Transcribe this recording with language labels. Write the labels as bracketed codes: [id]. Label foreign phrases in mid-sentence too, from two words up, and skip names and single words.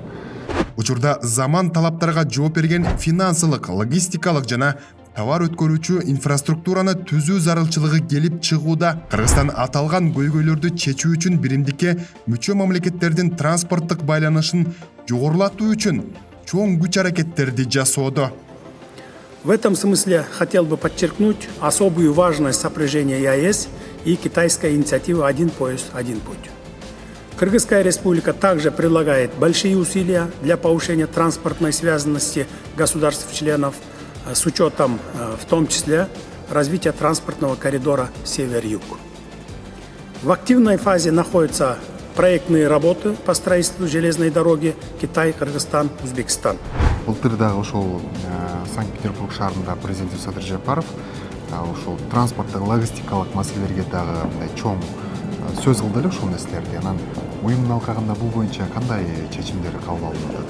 [ky] Учурда заман талаптарга жооп берген финансылык, логистикалык жана товар өткөрүүчү инфраструктураны түзүү зарылчылыгы келип чыгууда. Кыргызстан аталган көйгөйлөрдү чечүү үчүн биримдикке мүчө мамлекеттердин транспорттук байланышын жогорулатуу үчүн чоң күч-аракеттерди жасоодо. [ru] В этом смысле хотел бы подчеркнуть особую важность сопряжения ЕАЭС и китайской инициативы «Один пояс, один путь». Кыргызская республика также прилагает большие усилия для повышения транспортной связанности государств-членов с учетом, в том числе, развития транспортного коридора север-юг. В активной фазе находятся проектные работы по строительству железной дороги Китай, Кыргызстан, Узбекистан. [ky] Былтыр дагы ошол Санкт-Петербург шаарында президент Садыр Жапаров ошол транспорттук логистикалык маселелерге дагы чоң сөз кылды эле ошол нерселерди. Анан уюмдун алкагында бул боюнча кандай чечимдер кабыл алынат?